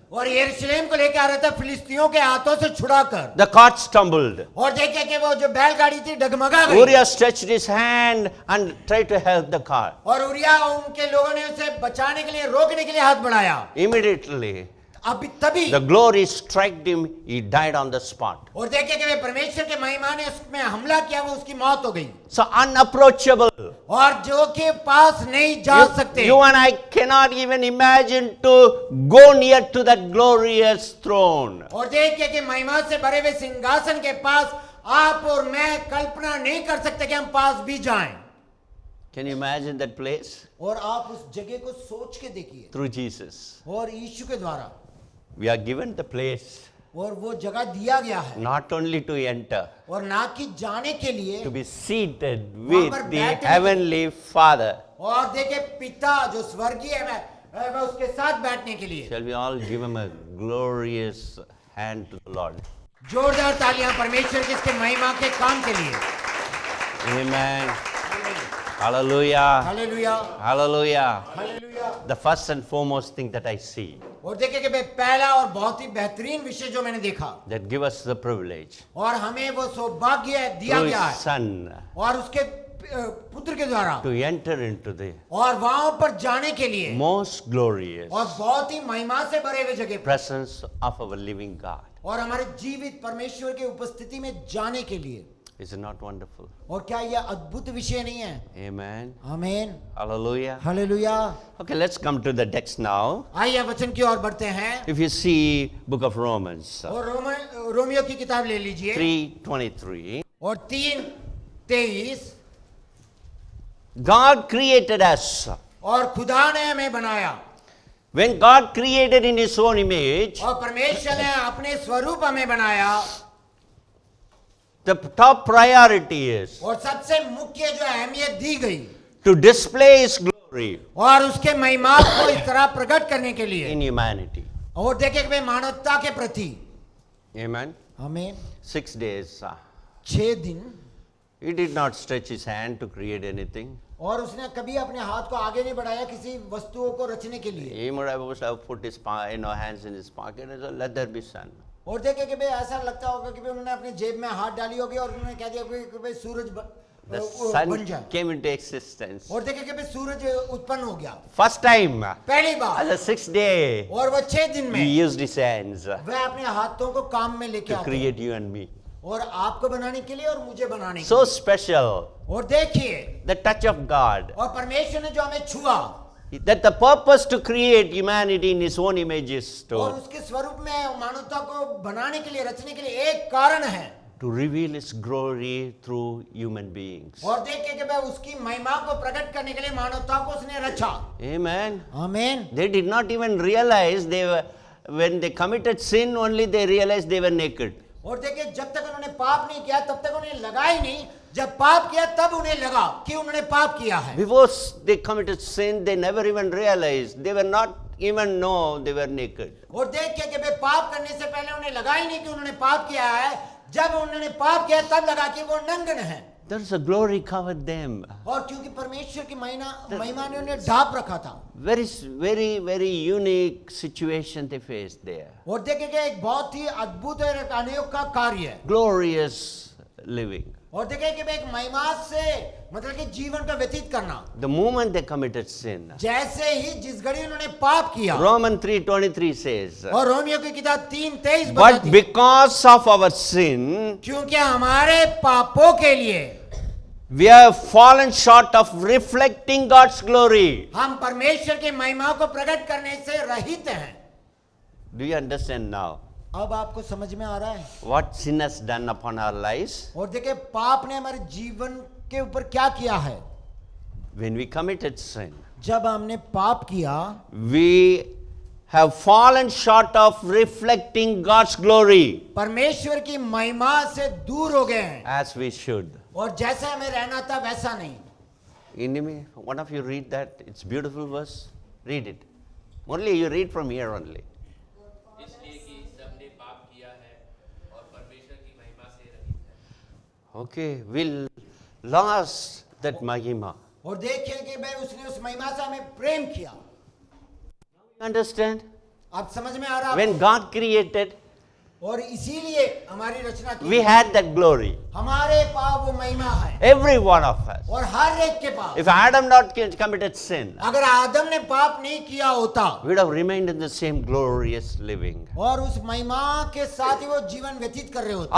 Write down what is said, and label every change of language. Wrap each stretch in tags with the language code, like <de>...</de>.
<hi>और यरूशलेम को लेके आ रहा था फिलिस्तियों के हाथों से छुड़ाकर,</hi> <en>the cart stumbled.</en> <hi>और देखिए कि वो जो बैलगाड़ी थी डगमगा गई,</hi> <en>Uriah stretched his hand and tried to help the cart.</en> <hi>और उरिया उनके लोगों ने उसे बचाने के लिए, रोकने के लिए हाथ बढ़ाया।</hi> <en>Immediately,</en> <hi>अभी तभी</hi> <en>the glory struck him, he died on the spot.</en> <hi>और देखिए कि वे परमेश्वर के महिमा ने उसमें हमला किया, वो उसकी मौत हो गई,</hi> <en>So unapproachable.</en> <hi>और जो के पास नहीं जा सकते।</hi> <en>You and I cannot even imagine to go near to that glorious throne.</en> <hi>और देखिए कि महिमा से भरे हुए सिंहासन के पास आप और मैं कल्पना नहीं कर सकते कि हम पास भी जाएं।</hi> <en>Can you imagine that place?</en> <hi>और आप उस जगह को सोच के देखिए,</hi> <en>Through Jesus.</en> <hi>और यीशु के द्वारा,</hi> <en>We are given the place</en> <hi>और वो जगह दिया गया है,</hi> <en>not only to enter,</en> <hi>और ना कि जाने के लिए,</hi> <en>to be seated</en> <hi>वहाँ</hi> <en>with</en> <hi>पर</hi> <en>the</en> <hi>बैठने के-</hi> <en>Heavenly Father.</en> <hi>और देखिए पिता जो स्वर्गीय है वह उसके साथ बैठने के लिए।</hi> <en>Shall we all give him a glorious hand to the Lord?</en> <hi>जोरदार तालियां परमेश्वर की इसके महिमा के काम के लिए।</hi> <en>Amen. Hallelujah.</en> <hi>Hallelujah,</hi> <en>Hallelujah.</en> <hi>Hallelujah.</hi> <en>The first and foremost thing that I see</en> <hi>और देखिए कि भाई पहला और बहुत ही बेहतरीन विषय जो मैंने देखा</hi> <en>that give us the privilege</en> <hi>और हमें वो सौभाग्य दिया</hi> <en>through</en> <hi>गया</hi> <en>His</en> <hi>है</hi> <en>Son</en> <hi>और उसके पुत्र के द्वारा</hi> <en>to enter into the</en> <hi>और वहां पर जाने के लिए</hi> <en>most glorious</en> <hi>और बहुत ही महिमा से भरे हुए जगह पर</hi> <en>presence of our living God.</en> <hi>और हमारे जीवित परमेश्वर के उपस्थिति में जाने के लिए।</hi> <en>Is it not wonderful?</en> <hi>और क्या यह अद्भुत विषय नहीं है?</hi> <en>Amen.</en> <hi>आमीन,</hi> <en>Hallelujah.</en> <hi>Hallelujah.</hi> <en>Okay, let's come to the text now.</en> <hi>आइए वचन की ओर बढ़ते हैं</hi> <en>If you see book of Romans</en> <hi>और रोमियो की किताब ले लीजिए</hi> <en>3:23,</en> <hi>और 3:23</hi> <en>God created us.</en> <hi>और खुदा ने हमें बनाया</hi> <en>When God created in His own image,</en> <hi>और परमेश्वर ने अपने स्वरूप हमें बनाया</hi> <en>the top priority is</en> <hi>और सबसे मुख्य जो अहमियत दी गई</hi> <en>to display His glory</en> <hi>और उसके महिमा को इस तरह प्रकट करने के लिए</hi> <en>in humanity.</en> <hi>और देखे कि मानवता के प्रति।</hi> <en>Amen.</en> <hi>आमीन।</hi> <en>6 days.</en> <hi>6 दिन</hi> <en>He did not stretch His hand to create anything.</en> <hi>और उसने कभी अपने हाथ को आगे नहीं बढ़ाया किसी वस्तुओं को रचने के लिए।</hi> <en>He might have put his hands in his pocket and said, "Let there be sun."</en> <hi>और देखे कि भाई ऐसा लगता होगा कि भाई उन्होंने अपने जेब में हाथ डाली होगी और उन्होंने कह दिया कि भाई सूरज</hi> <en>The</en> <hi>बन</hi> <en>sun</en> <hi>जाए।</hi> <en>came into existence.</en> <hi>और देखे कि भाई सूरज उत्पन्न हो गया</hi> <en>First time,</en> <hi>पहली</hi> <en>on</en> <hi>bar</hi> <en>the 6th day,</en> <hi>और वह 6 दिन</hi> <en>He</en> <hi>में</hi> <en>used His hands</en> <hi>वह अपने हाथों को काम में लेके</hi> <en>to</en> <hi>आता है</hi> <en>create you and me.</en> <hi>और आपको बनाने के लिए और मुझे बनाने के</hi> <en>So</en> <hi>लिए।</hi> <en>special,</en> <hi>और देखिए</hi> <en>the touch of God.</en> <hi>और परमेश्वर ने जो हमें छुआ</hi> <en>That the purpose to create humanity in His own image is</en> <hi>और</hi> <en>to</en> <hi>उसके स्वरूप में मानवता को बनाने के लिए रचने के लिए एक कारण है</hi> <en>reveal His glory through human beings.</en> <hi>और देखिए कि भाई उसकी महिमा को प्रकट करने के लिए मानवता को उसने रचा।</hi> <en>Amen.</en> <hi>आमीन।</hi> <en>They did not even realize they were, when they committed sin, only they realized they were naked.</en> <hi>और देखिए जब तक उन्होंने पाप नहीं किया तब तक उन्हें लगा ही नहीं, जब पाप किया तब उन्हें लगा कि उन्होंने पाप किया है।</hi> <en>Before they committed sin, they never even realized. They were not even know they were naked.</en> <hi>और देखिए कि भाई पाप करने से पहले उन्हें लगा ही नहीं कि उन्होंने पाप किया है, जब उन्होंने पाप किया तब लगा कि वो नंगन है।</hi> <en>There's a glory covered them.</en> <hi>और क्योंकि परमेश्वर की महिमा ने उन्हें ढांप रखा था।</hi> <en>Very unique situation they faced there.</en> <hi>और देखिए कि एक बहुत ही अद्भुत और एक अनोखा कार्य है।</hi> <en>Glorious living.</en> <hi>और देखिए कि एक महिमा से मतलब कि जीवन का व्यतीत करना।</hi> <en>The moment they committed sin,</en> <hi>जैसे ही जिस घड़ी उन्होंने पाप किया</hi> <en>Romans 3:23 says,</en> <hi>और रोमियो की किताब 3:23</hi> <en>but</en> <hi>बताती है,</hi> <en>because of our sin,</en> <hi>क्योंकि हमारे पापों के लिए</hi> <en>we have fallen short of reflecting God's glory.</en> <hi>हम परमेश्वर की महिमा को प्रकट करने से रहित हैं।</hi> <en>Do you understand now</en> <hi>अब आपको समझ में आ रहा है</hi> <en>what sin has done upon our lives?</en> <hi>और देखिए पाप ने हमारे जीवन के ऊपर क्या किया है।</hi> <en>When we committed sin,</en> <hi>जब हमने पाप किया</hi> <en>we have fallen short of reflecting God's glory</en> <hi>परमेश्वर की महिमा से दूर हो गए हैं</hi> <en>as we should.</en> <hi>और जैसे हमें रहना था वैसा नहीं।</hi> <en>Enemy, one of you read that. It's beautiful verse. Read it. Only you read from here only.</en> <hi>इसलिए कि सबने पाप किया है और परमेश्वर की महिमा से रहित है।</hi> <en>Okay, we lost that mahima.</en> <hi>और देखिए कि भाई उसने उस महिमा से हमें प्रेम किया।</hi> <en>Understand?</en> <hi>आप समझ में आ रहा है</hi> <en>When God created,</en> <hi>और इसीलिए हमारी रचना की</hi> <en>we had that glory.</en> <hi>हमारे पास वो महिमा है</hi> <en>Every one of us.</en> <hi>और हर एक के पास।</hi> <en>If Adam not committed sin,</en> <hi>अगर आदम ने पाप नहीं किया होता</hi> <en>we would have remained in the same glorious living.</en> <hi>और उस महिमा के साथ ही वो जीवन व्यतीत कर रहे होते</hi>